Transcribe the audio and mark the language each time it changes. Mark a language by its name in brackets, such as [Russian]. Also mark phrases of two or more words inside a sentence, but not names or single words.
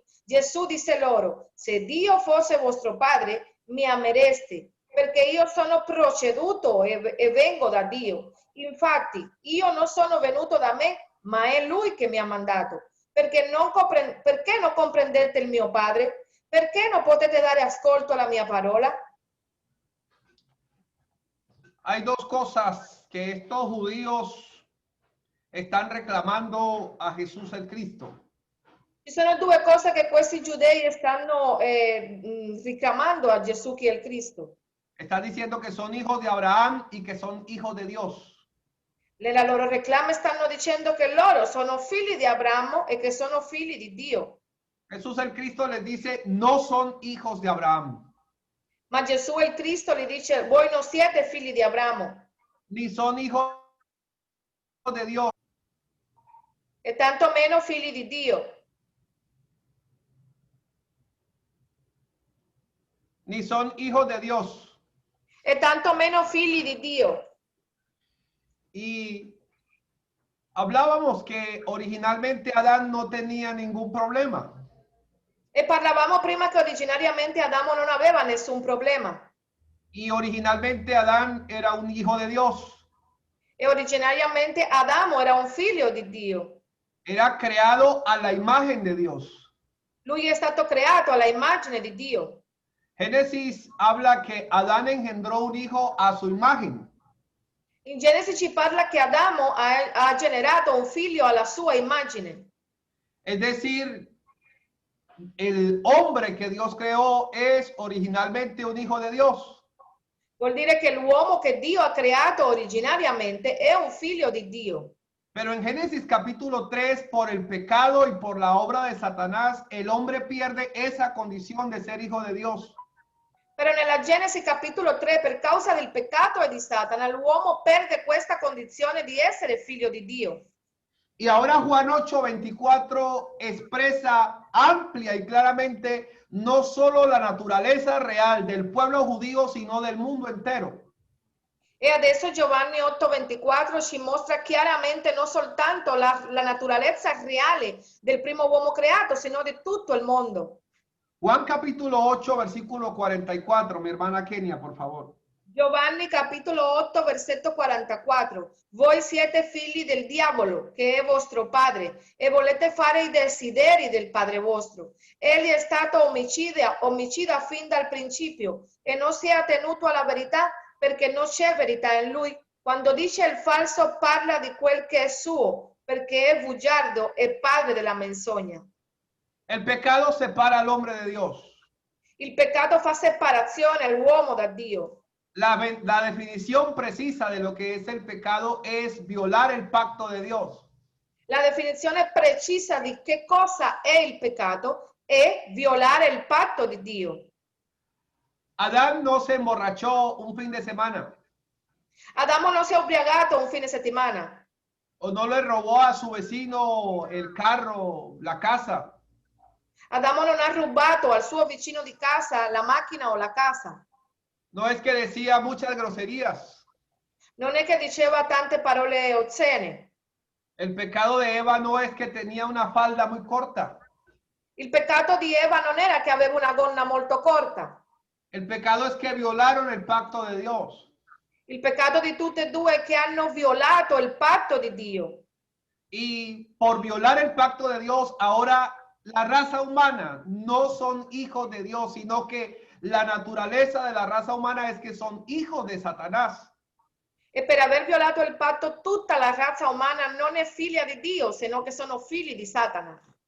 [Italian] Gesù disse loro, se Dio fosse vostro padre, mi amereste, perché io sono proceduto e vengo da Dio. Infatti, io non sono venuto da me, ma è Lui che mi ha mandato. Perché non comprendete il mio padre? Perché non potete dare ascolto alla mia parola? [Spanish] Hay dos cosas que estos judíos están reclamando a Jesús el Cristo. [Italian] Ci sono due cose che questi giudei stanno richiamando a Gesù che è il Cristo. [Spanish] Están diciendo que son hijos de Abraham y que son hijos de Dios. [Italian] Nella loro reclama stanno dicendo che loro sono figli di Abramo e che sono figli di Dio. [Spanish] Jesús el Cristo les dice, no son hijos de Abraham. [Italian] Ma Gesù il Cristo gli dice, voi non siete figli di Abramo. [Spanish] Ni son hijos de Dios. [Italian] E tanto meno figli di Dio. [Spanish] Ni son hijos de Dios. [Italian] E tanto meno figli di Dio. [Spanish] Y hablábamos que originalmente Adán no tenía ningún problema. [Italian] E parlavamo prima che originariamente Adamo non aveva nessun problema. [Spanish] Y originalmente Adán era un hijo de Dios. [Italian] E originariamente Adamo era un figlio di Dio. [Spanish] Era creado a la imagen de Dios. [Italian] Lui è stato creato alla immagine di Dio. [Spanish] Génesis habla que Adán engendró un hijo a su imagen. [Italian] In Genesi ci parla che Adamo ha generato un figlio alla sua immagine. [Spanish] Es decir, el hombre que Dios creó es originalmente un hijo de Dios. [Italian] Vuol dire che l'uomo che Dio ha creato originariamente è un figlio di Dio. [Spanish] Pero en Génesis capítulo 3, por el pecado y por la obra de Satanás, el hombre pierde esa condición de ser hijo de Dios. [Italian] Però nella Genesi capitolo 3, per causa del peccato e di Satana, l'uomo perde questa condizione di essere figlio di Dio. [Spanish] Y ahora Juan 8:24 expresa amplia y claramente no solo la naturaleza real del pueblo judío, sino del mundo entero. [Italian] E adesso Giovanni 8:24 ci mostra chiaramente non soltanto la naturalezza reale del primo uomo creato, sino di tutto il mondo. [Spanish] Juan capítulo 8, versículo 44, mi hermana Kenia, por favor. [Italian] Giovanni capitolo 8, versetto 44. Voi siete figli del diavolo, che è vostro padre, e volete fare i desideri del padre vostro. Egli è stato omicida fin dal principio e non si è attenuto alla verità perché non c'è verità in lui. Quando dice il falso parla di quel che è suo, perché è bugiardo e padre della menzogna. [Spanish] El pecado separa al hombre de Dios. [Italian] Il peccato fa separazione all'uomo da Dio. [Spanish] La definición precisa de lo que es el pecado es violar el pacto de Dios. [Italian] La definizione precisa di che cosa è il peccato è violare il patto di Dio. [Spanish] Adán no se emborrachó un fin de semana [Italian] Adamo non si è ubriacato un fine settimana [Spanish] o no le robó a su vecino el carro, la casa. [Italian] Adamo non ha rubato al suo vicino di casa la macchina o la casa. [Spanish] No es que decía muchas groserías. [Italian] Non è che diceva tante parole ozzene. [Spanish] El pecado de Eva no es que tenía una falda muy corta. [Italian] Il peccato di Eva non era che aveva una gonna molto corta. [Spanish] El pecado es que violaron el pacto de Dios. [Italian] Il peccato di tutte e due è che hanno violato il patto di Dio. [Spanish] Y por violar el pacto de Dios, ahora la raza humana no son hijos de Dios, sino que la naturaleza de la raza humana es que son hijos de Satanás. [Italian] E per aver violato il patto tutta la razza umana non è figlia di Dio, sino che sono figli di Satana.